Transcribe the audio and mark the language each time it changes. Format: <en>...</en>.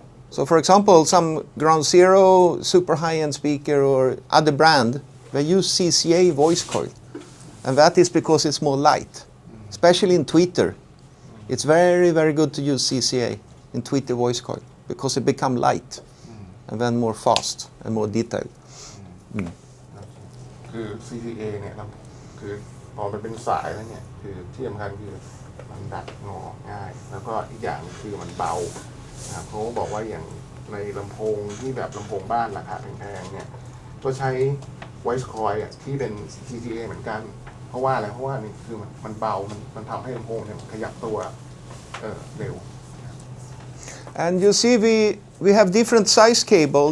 <en>So for example, some Ground Zero super high-end speaker or other brand, they use CCA voice coil. And that is because it's more light, especially in tweeter. It's very, very good to use CCA in tweeter voice coil because it become light and then more fast and more detailed.</en> <th>คือ CCA เนี่ยครับคือพอมันเป็นสายแล้วเนี่ยคือที่สำคัญคือมันดัดงอง่าย แล้วก็อีกอย่างคือมันเบานะครับเขาบอกว่าอย่างในลำโพงที่แบบลำโพงบ้านราคาแพงๆเนี่ยก็ใช้ voice coil อ่ะที่เป็น CCA เหมือนกันเพราะว่าอะไรเพราะว่านี่คือมันเบามันทำให้ลำโพงเนี่ยขยับตัวเร็ว</th> <en>And you see we have different size cable.</en>